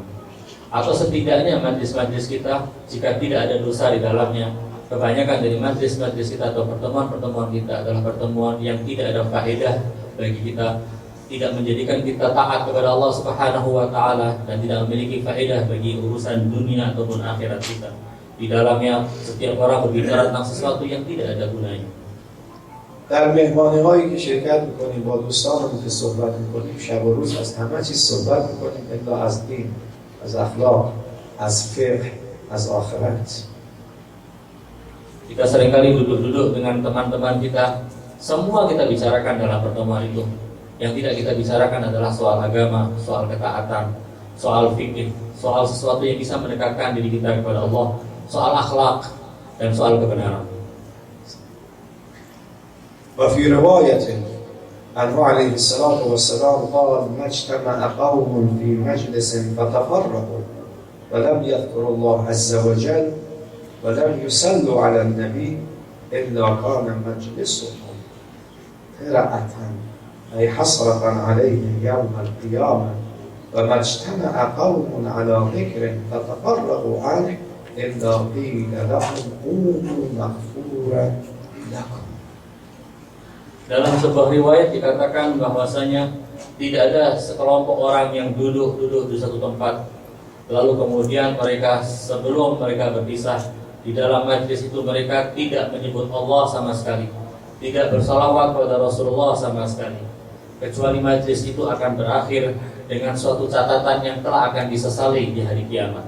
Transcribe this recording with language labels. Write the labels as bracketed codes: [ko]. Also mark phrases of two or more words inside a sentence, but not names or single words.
[id] Atau setidaknya majlis-majlis kita, jika tidak ada dosa di dalamnya, kebanyakan dari majlis-majlis kita atau pertemuan-pertemuan kita adalah pertemuan yang tidak ada faedah bagi kita, tidak menjadikan kita taat kepada Allah [ar] سبحانه وتعالى [id] dan tidak memiliki faedah bagi urusan dunia ataupun akhirat kita. Di dalamnya setiap orang berbicara tentang sesuatu yang tidak ada gunanya. [fa] در مهمانی هایی که شرکت میکنیم با دوستانمون که صحبت میکنیم شب و روز از همه چیز صحبت میکنیم الا از دین، از اخلاق، از فقه، از آخرت. Kita seringkali duduk-duduk dengan teman-teman kita, semua kita bicarakan dalam pertemuan itu. Yang tidak kita bicarakan adalah soal agama, soal ketaatan, soal fikih, soal sesuatu yang bisa mendekatkan diri kita kepada Allah, soal akhlak, dan soal kebenaran. [ar] وفي رواية عنه عليه الصلاة والسلام قال ما اجتمع قوم في مجلس فتفرقوا ولم يذكروا الله عز وجل ولم يصلوا على النبي إلا كان مجلسهم قرأة أي حسرة عليهم يوم القيامة وما اجتمع قوم على ذكر فتفرقوا عنه إلا قيل لهم قوموا مغفورا لكم. [id] Dalam sebuah riwayat dikatakan bahwasanya tidak ada sekelompok orang yang duduk di satu tempat Lalu kemudian mereka sebelum mereka berpisah di dalam majlis itu mereka tidak menyebut Allah sama sekali, tidak bersalawat kepada Rasulullah sama sekali, kecuali majlis itu akan berakhir dengan suatu catatan yang telah akan disesali di hari kiamat.